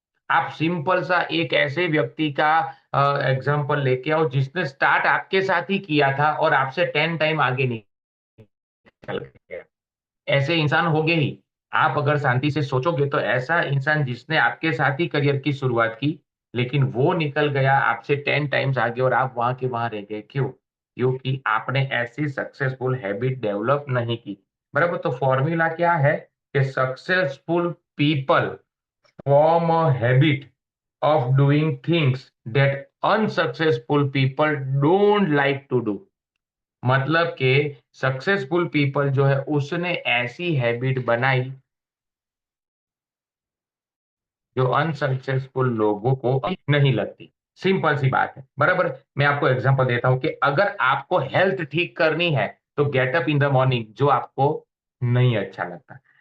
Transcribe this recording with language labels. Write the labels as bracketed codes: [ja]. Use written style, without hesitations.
[hi] आप सिंपल सा एक ऐसे व्यक्ति का एग्जांपल लेके आओ जिसने स्टार्ट आपके साथ ही किया था और आपसे 10 टाइम आगे निकल गया। ऐसे इंसान होंगे ही। आप अगर शांति से सोचोगे तो ऐसा इंसान जिसने आपके साथ ही करियर की शुरुआत की, लेकिन वो निकल गया आपसे 10 टाइम्स आगे और आप वहां के वहां रह गए, क्यों? क्योंकि आपने ऐसी सक्सेसफुल हैबिट डेवलप नहीं की। बराबर। तो फॉर्मूला क्या है कि [en] Successful people form a habit of doing things that unsuccessful people don't like to do. [hi] मतलब कि सक्सेसफुल पीपल जो है उसने ऐसी हैबिट बनाई जो अनसक्सेसफुल लोगों को नहीं लगती। सिंपल सी बात है, बराबर। मैं आपको एग्जांपल देता हूं कि अगर आपको हेल्थ ठीक करनी है तो [en] get up in the morning, [hi] जो आपको नहीं अच्छा लगता।